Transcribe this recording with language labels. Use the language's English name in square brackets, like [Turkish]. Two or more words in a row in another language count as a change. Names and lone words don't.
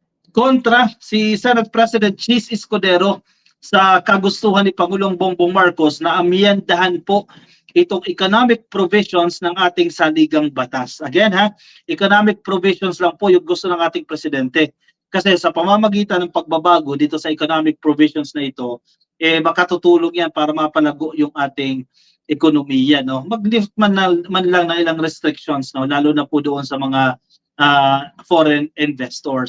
[Filipino] kontra si Senate President Chis Escudero sa kagustuhan ni Pangulong Bongbong Marcos na amyendahan po itong [English] economic provisions [Filipino] ng ating saligang batas. Again ha, [English] economic provisions [Filipino] lang po yung gusto ng ating presidente. Kasi sa pamamagitan ng pagbabago dito sa [English] economic provisions [Filipino] na ito, makatutulong yan para mapalago yung ating ekonomiya. No? Mag-lift man lang ng ilang restrictions, no? Lalo na po doon sa mga [English] foreign investors.